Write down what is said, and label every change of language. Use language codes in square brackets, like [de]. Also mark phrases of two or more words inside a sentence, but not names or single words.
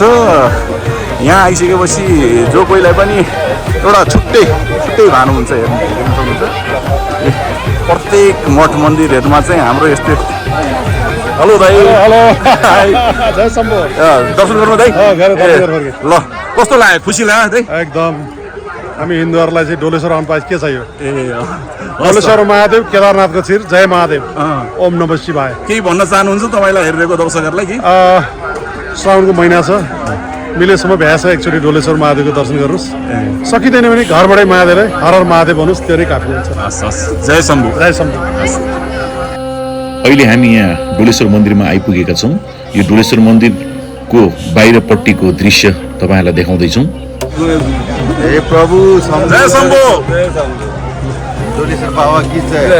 [ne] यहाँ आइसकेपछि जो कोहीलाई पनि एउटा छुट्टै भानु हुन्छ हेर्न सक्नुहुन्छ। प्रत्येक मठ मन्दिरहरूमा चाहिँ हाम्रो यस्तै। हेलो दाइ। हेलो दर्शन गर्नु दाइ। ल कस्तो लाग्यो? खुसी लाग्यो दाइ? एकदम। हामी हिन्दूहरूलाई चाहिँ डोलेश्वर आउनु पाए के चाहियो? डोलेश्वर महादेव केदारनाथको छिर जय महादेव [sa] ओम नमः शिवाय। [ne] केही भन्न चाहनुहुन्छ तपाईँलाई हेरिरहेको दर्शकहरूलाई? कि श्रावणको महिना छ, मिलेसम्म भ्याएछ एकचोटि डोलेश्वर महादेवको दर्शन गर्नुहोस्। सकिँदैन भने घरबाटै महादेवलाई हर हर महादेव भन्नुहोस्, त्यो नै काफी हुन्छ। जय शम्भु। जय शम्भु। अहिले हामी यहाँ डोलेश्वर मन्दिरमा आइपुगेका छौँ। यो डोलेश्वर मन्दिरको बाहिरपट्टिको दृश्य तपाईँहरूलाई देखाउँदैछौँ। हे प्रभु जय शम्भु। [hi] डोलेश्वर बाबा की जय।